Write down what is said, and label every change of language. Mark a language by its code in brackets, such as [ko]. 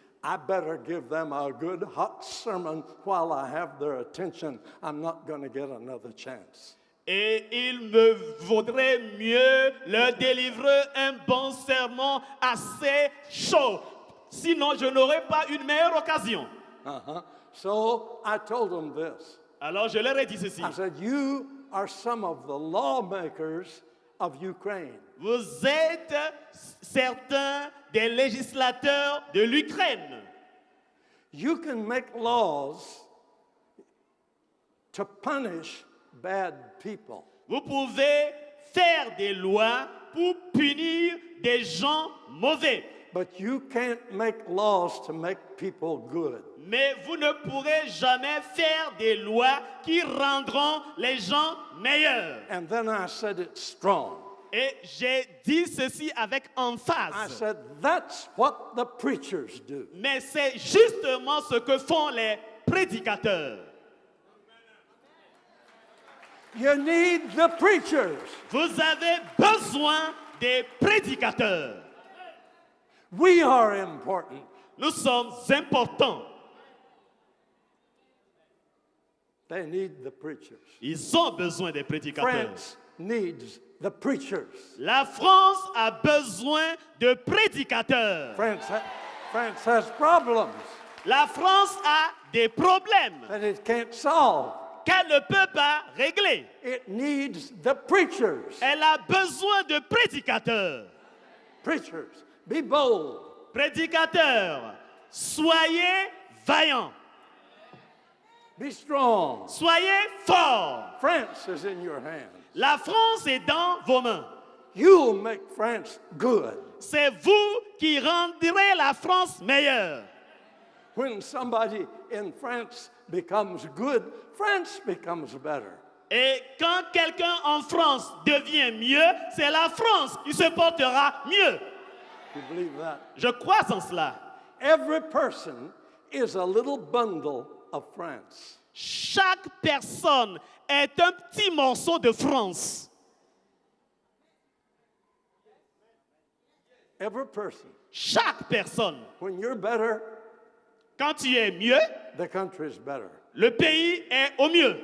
[en] I better give them a good hot sermon while I have their attention. I'm not going to get another chance. [fr] et il me vaudrait mieux leur délivrer un bon sermon assez chaud. Sinon, je n'aurais pas une meilleure occasion. [en] So I told them this. [fr] Alors, je leur ai dit ceci. [en] I said, you are some of the lawmakers of Ukraine. [fr] Vous êtes certains des législateurs de l'Ukraine. [en] You can make laws to punish bad people. [fr] Vous pouvez faire des lois pour punir des gens mauvais. [en] But you can't make laws to make people good. [fr] Mais vous ne pourrez jamais faire des lois qui rendront les gens meilleurs. [en] And then I said it strong. [fr] Et j'ai dit ceci avec [en] I [fr] emphase. [en] said, that's what the preachers do. [fr] Mais c'est justement ce que font les prédicateurs. [en] You need the preachers. [fr] Vous avez besoin des prédicateurs. [en] We are important. [fr] Nous sommes importants. [en] They need the preachers. [fr] Ils ont besoin des prédicateurs. [en] France needs the preachers. [fr] La France a besoin de prédicateurs. [en] France has problems [fr] La France a des problèmes [en] that it can't solve. [fr] qu'elle ne peut pas régler. [en] It needs the preachers. [fr] Elle a besoin de prédicateurs. [en] Preachers, be bold. [fr] Prédicateurs, soyez vaillants. [en] Be strong. [fr] Soyez forts. [en] France is in your hands. [fr] La France est dans vos mains. [en] You'll make France good. [fr] C'est vous qui rendrez la France meilleure. [en] When somebody in France becomes good, France becomes better. [fr] Et quand quelqu'un en France devient mieux, c'est la France qui se portera mieux. [en] You believe that? [fr] Je crois en cela. [en] Every person is a little bundle of France. [fr] Chaque personne est un petit morceau de France. [en] Every person. [fr] Chaque personne. [en] When you're better, [fr] Quand tu es mieux, [en] the country is better. [fr] le pays est au mieux.